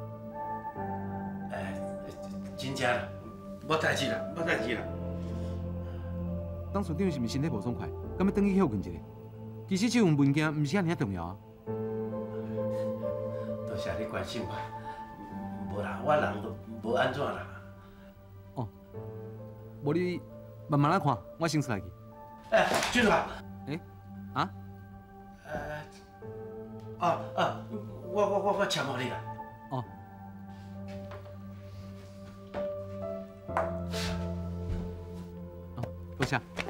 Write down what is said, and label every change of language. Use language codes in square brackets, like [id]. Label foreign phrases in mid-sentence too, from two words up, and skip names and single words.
[nan] 真正啦，无代志啦，无代志啦。当处长是毋是身体无爽快，敢要转去休困一下？其实这份文件毋是遐尔重要啊。多谢你关心我，无啦，我人都无安怎啦。哦，无你慢慢来看，我先出来去。俊华。啊？我签互你啦。哦。多谢。